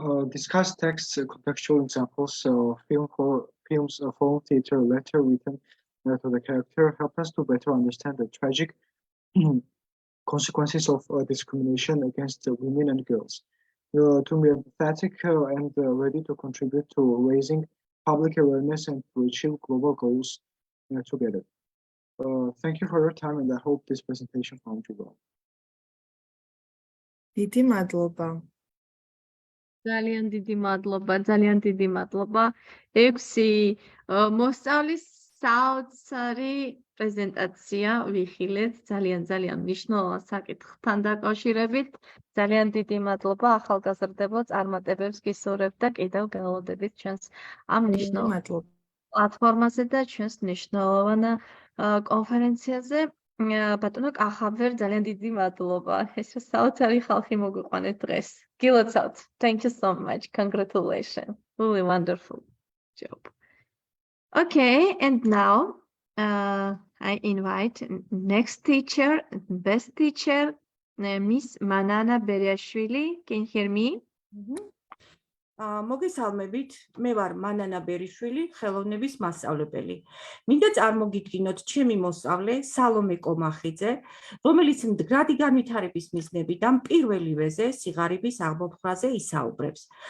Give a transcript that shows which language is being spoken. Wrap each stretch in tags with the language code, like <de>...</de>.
<en>Discuss texts, contextual examples, films, film, theater, letter written to the character help us to better understand the tragic consequences of discrimination against women and girls. To be empathetic and ready to contribute to raising public awareness and to achieve global goals together. Thank you for your time, and I hope this presentation found you well.</en> <ka>დიდი მადლობა. ძალიან დიდი მადლობა, ძალიან დიდი მადლობა. 6 მოსწავლის საოცარი პრეზენტაცია ვიხილეთ ძალიან მნიშვნელოვან საკითხთან დაკავშირებით. ძალიან დიდი მადლობა ახალგაზრდებო, წარმატებებს გისურვებთ და კიდევ გელოდებით ჩვენს ამ მნიშვნელოვან პლატფორმაზე და ჩვენს მნიშვნელოვან კონფერენციაზე. ბატონო კახაბერ, ძალიან დიდი მადლობა. ეს საოცარი ხალხი მოგვიყვანეთ დღეს. გილოცავთ.</ka> <en>Thank you so much. Congratulations. Really wonderful job. Okay, and now I invite next teacher, best teacher, Miss Manana Beriashvili. Can you hear me?</en> <ka>მოგესალმებით, მე ვარ მანანა ბერიშვილი, ხელოვნების მასწავლებელი. მინდა წარმოგიდგინოთ ჩემი მოსწავლე სალომე კომახიძე, რომელიც მდგრადი განვითარების მიზნებიდან პირველივეზე სიღარიბის აღმოფხვრაზე ისაუბრებს.</ka>